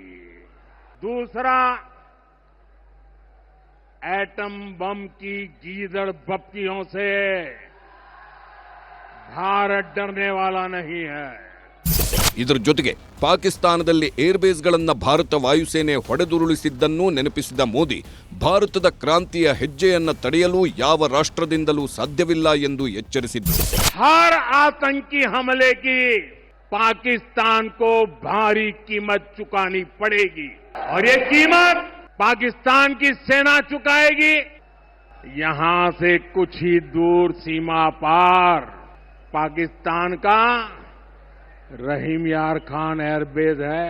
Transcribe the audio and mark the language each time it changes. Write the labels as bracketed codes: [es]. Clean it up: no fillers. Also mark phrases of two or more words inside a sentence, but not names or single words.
[hi] दूसरा, एटम बम की गीदड़ बप्तियों से भारत डरने वाला नहीं है. [kn] ಇದರ ಜೊತೆಗೆ ಪಾಕಿಸ್ತಾನದಲ್ಲಿ ಏರ್ಬೇಸ್ಗಳನ್ನು ಭಾರತ ವಾಯುಸೇನೆ ಹೊಡೆದುರುಳಿಸಿದ್ದನ್ನೂ ನೆನಪಿಸಿದ ಮೋದಿ ಭಾರತದ ಕ್ರಾಂತಿಯ ಹೆಜ್ಜೆಯನ್ನು ತಡೆಯಲು ಯಾವ ರಾಷ್ಟ್ರದಿಂದಲೂ ಸಾಧ್ಯವಿಲ್ಲ ಎಂದು ಎಚ್ಚರಿಸಿದರು. [hi] हर आतंकी हमले की पाकिस्तान को भारी कीमत चुकानी पड़ेगी और ये कीमत पाकिस्तान की सेना चुकाएगी. यहां से कुछ ही दूर सीमा पार पाकिस्तान का रहीम यार खान एयरबेस है.